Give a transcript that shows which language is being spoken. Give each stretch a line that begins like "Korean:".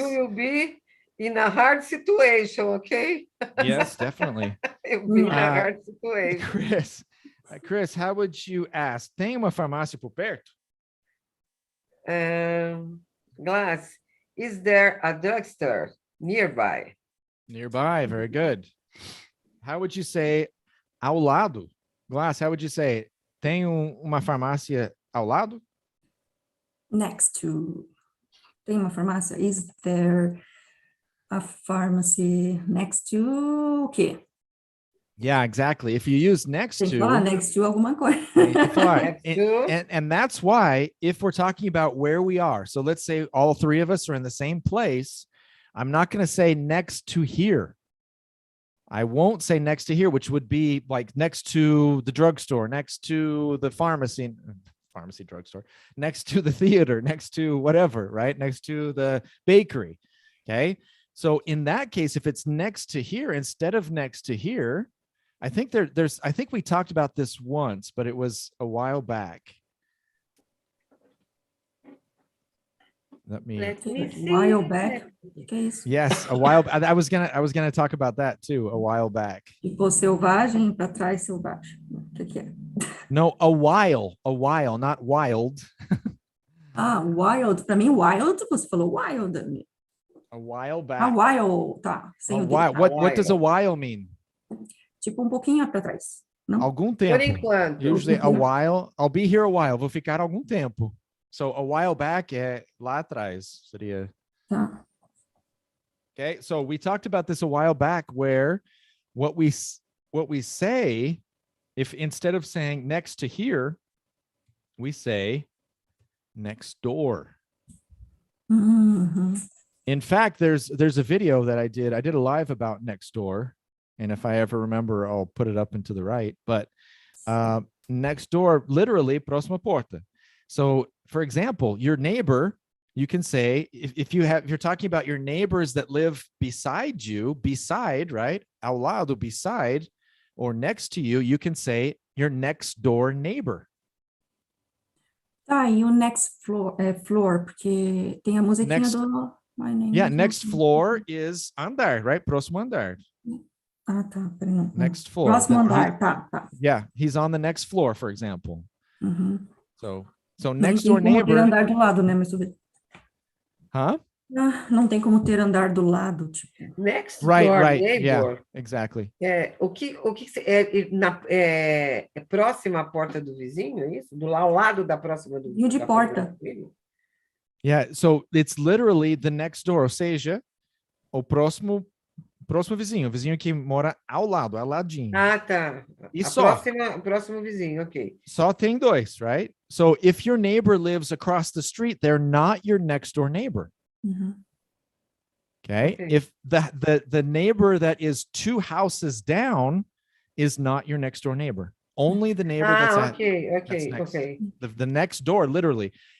English: You will be in a hard situation, okay? Yes, definitely. You'll be in a hard situation. Chris, how would you ask?
Portuguese: Tem uma farmácia por perto?
English: Glass, is there a drugstore nearby? Nearby, very good. How would you say
Portuguese: ao lado?
English: Glass, how would you say?
Portuguese: Tem uma farmácia ao lado?
English: Next to.
Portuguese: Tem uma farmácia?
English: Is there a pharmacy next to
Portuguese: o quê?
English: Yeah, exactly. If you use next
Portuguese: Tem que
English: to,
Portuguese: falar
English: next to
Portuguese: alguma coisa.
English: and that's why if we're talking about where we are, so let's say all three of us are in the same place, I'm not going to say next to here. I won't say next to here, which would be like next to the drugstore, next to the pharmacy, drugstore, next to the theater, next to whatever, right? Next to the bakery. Okay. So in that case, if it's next to here instead of next to here, I think I think we talked about this once, but it was a while back. Let me see. A while back. Yes, a while. I was gonna talk about that too. A while back.
Portuguese: Tipo selvagem para trás selvagem. O que é?
English: No, a while, not wild.
Portuguese: Wild. Para mim, wild. Você falou wild.
English: A while back. A while, tá. A while. What does a while mean?
Portuguese: Tipo pouquinho para trás. Não? Algum tempo. Por enquanto.
English: Usually a while. I'll be here a while.
Portuguese: Vou ficar algum tempo.
English: So a while back
Portuguese: é lá atrás. Seria. Tá.
English: Okay, so we talked about this a while back, where what we say, if instead of saying next to here, we say next door. Mm-hmm. In fact, there's a video that I did a live about next door, and if I ever remember, I'll put it up and to the right. But next door, literally,
Portuguese: próxima porta.
English: So, for example, your neighbor, you can say if you're talking about your neighbors that live beside you, beside, right?
Portuguese: Ao lado,
English: beside, or next to you, you can say your next door neighbor.
Portuguese: Tá, e o
English: next floor, floor,
Portuguese: porque tem a musiquinha do My Name.
English: Yeah, next floor is andar, right?
Portuguese: Próximo andar. Ah, tá, peraí, não.
English: Next floor.
Portuguese: Próximo andar, tá.
English: Yeah, he's on the next floor, for example. Uhum. So next door neighbor.
Portuguese: Não tem como ter andar do lado, né? Mas tudo bem. Huh? Não tem como ter andar do lado, tipo.
English: Next door neighbor. Yeah, exactly.
Portuguese: O que é próxima à porta do vizinho, é isso? Ao lado da próxima do vizinho. De porta.
English: Yeah, so it's literally the next door,
Portuguese: ou seja, o próximo vizinho, o vizinho que mora ao lado, ao ladinho. Ah, tá. E só. Próximo vizinho, ok. Só tem dois,
English: right? So if your neighbor lives across the street, they're not your next door neighbor. Mm-hmm. Okay? If the neighbor that is 2 houses down is not your next door neighbor. Only the neighbor that's next. The next door, literally.